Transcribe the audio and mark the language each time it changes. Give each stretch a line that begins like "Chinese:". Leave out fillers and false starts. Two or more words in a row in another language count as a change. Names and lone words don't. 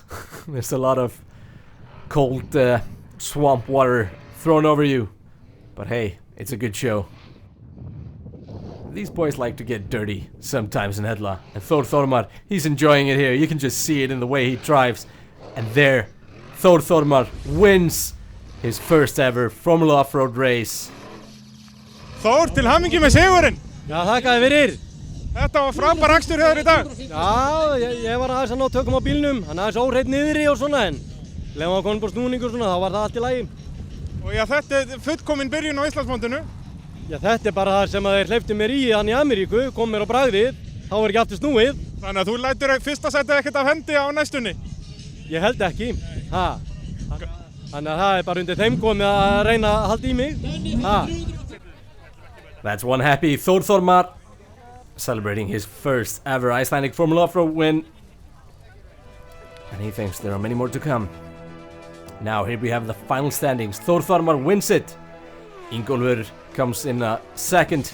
English: There's a lot of cold swamp water thrown over you, but hey, it's a good show. These boys like to get dirty sometimes in Hekla, and Þór Þormar, he's enjoying it here. You can just see it in the way he drives. And there, Þór Þormar wins his first ever Formula Offroad race.
Icelandic: Þór, til hamingju með sigurinn. Já, þakkaði fyrir. Þetta var frábær akstur hjá þér í dag. Já, ég var aðeins að ná tökum á bílnum. Hann aðeins óhreitt niðri og svona, en leðum að koma upp á snúningur svona, þá var það allt í lagi. Og já, þetta er fullkomin byrjun á Íslandsmótinu. Já, þetta er bara það sem þeir hleyptu mér í hann í Ameríku, kom mér á bragðið, þá var ekki aftur snúið. Þannig að þú lætur fyrsta sætið ekkert af hendi á næstunni. Ég held ekki. Þannig að það er bara undir þeim komið að reyna að halda í mig.
English: That's one happy Þór Þormar celebrating his first ever Icelandic Formula Offroad win. And he thinks there are many more to come. Now here we have the final standings. Þór Þormar wins it. Ingólfur comes in second.